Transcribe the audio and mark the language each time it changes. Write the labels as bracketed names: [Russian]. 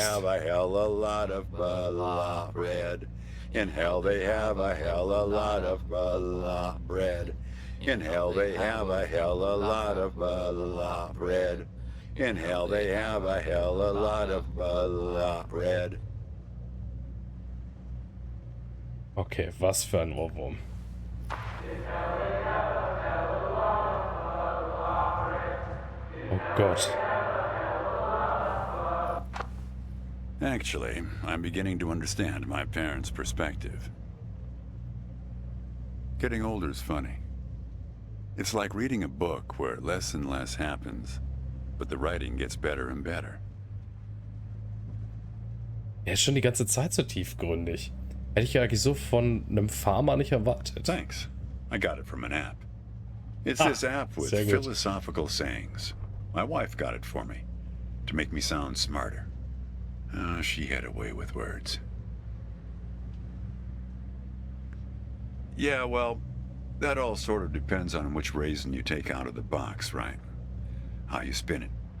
[English] have a hell a lot of balach bread. In hell they have a hell a lot of balach bread. In hell they have a hell a lot of balach bread. In hell they have a hell a lot of balach bread. [German] Okay, was für ein Ohrwurm. Oh Gott. [English] Actually, I'm beginning to understand my parents' perspective. Getting older is funny. It's like reading a book where less and less happens, but the writing gets better and better. [German] Er ist schon die ganze Zeit so tiefgründig. Hätte ich ja eigentlich so von einem Farmer nicht erwartet. [English] Thanks. I got it from an app. It's Ah, this app with [German] sehr gut. [English] philosophical sayings. My wife got it for me, to make me sound smarter. She had a way with words. Yeah, well, that all sort of depends on which raisin you take out of the box, right? How you spin it.